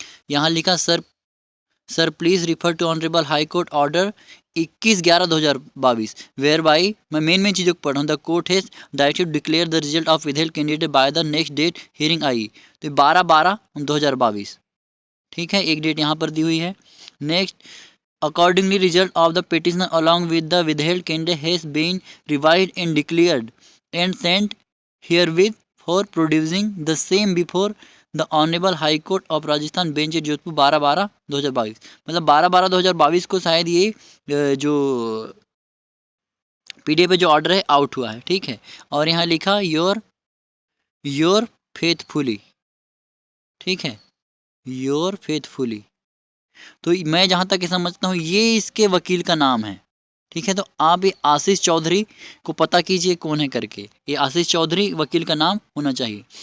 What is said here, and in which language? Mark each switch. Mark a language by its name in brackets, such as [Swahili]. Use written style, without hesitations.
[Hindi] यहाँ लिखा [English] sir please refer to honourable high court order 21/11/2022 whereby, [Hindi] मैं main चीज़ों को पढ़ रहा हूँ। [English] The court has directed declare the result of विधेयक candidate by the next date hearing I. [Hindi] तो 12/12/2022, ठीक है। एक डेट यहाँ पर दी हुई है। [English] Next, accordingly result of the petition along with the withheld candidate has been revised and declared and sent herewith for producing the same before the Honorable High Court of Rajasthan bench Jodhpur 12/12/2022। [Hindi] मतलब 12/12/2022 को शायद ये जो PDF पे जो order है out हुआ है, ठीक है। और यहाँ लिखा [English] your faithfully, [Hindi] ठीक है, योर फेथफुली। तो मैं जहाँ तक समझता हूँ ये इसके वकील का नाम है, ठीक है। तो आप ये आशीष चौधरी को पता कीजिए कौन है करके, ये आशीष चौधरी वकील का नाम होना चाहिए।